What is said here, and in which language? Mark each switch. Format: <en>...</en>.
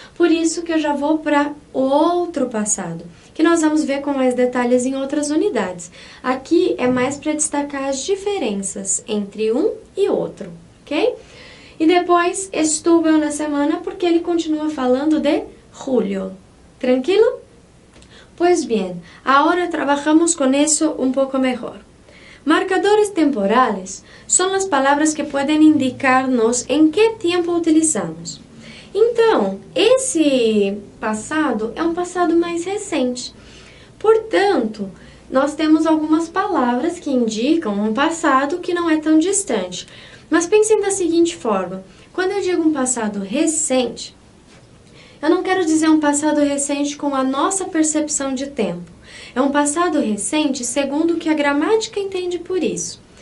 <pt>Por isso que eu já vou para o outro passado, que nós vamos ver com mais detalhes em outras unidades. Aqui é mais para destacar as diferenças entre um e outro, ok? E depois, estuve uma semana, porque ele continua falando de julho. Tranquilo?</pt> <es>Pues bien, ahora trabajamos con eso un poco mejor. Marcadores temporales son las palabras que pueden indicarnos en qué tiempo utilizamos.</es> <pt>Então, esse passado é um passado mais recente. Portanto, nós temos algumas palavras que indicam um passado que não é tão distante. Mas pensem da seguinte forma, quando eu digo um passado recente, eu não quero dizer um passado recente com a nossa percepção de tempo. É um passado recente segundo o que a gramática entende por isso.</pt>